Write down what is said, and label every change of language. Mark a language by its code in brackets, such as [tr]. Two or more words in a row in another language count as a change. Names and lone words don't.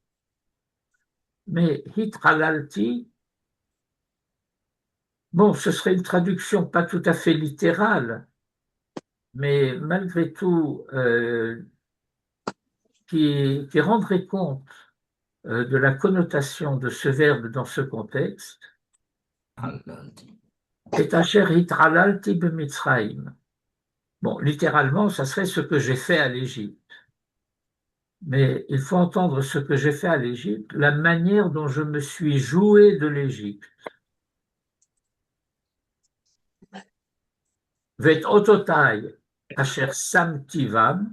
[fr] Mais hitralalti, bon, ce serait une traduction pas tout à fait littérale, mais malgré tout, qui rendrait compte de la connotation de ce verbe dans ce contexte, et [he] אשר התעללתי במצרים. [fr] Bon, littéralement, ça serait ce que j'ai fait à l'Égypte. Mais il faut entendre ce que j'ai fait à l'Égypte, la manière dont je me suis joué de l'Égypte. [he] ואת אתתי אשר שמתי בם.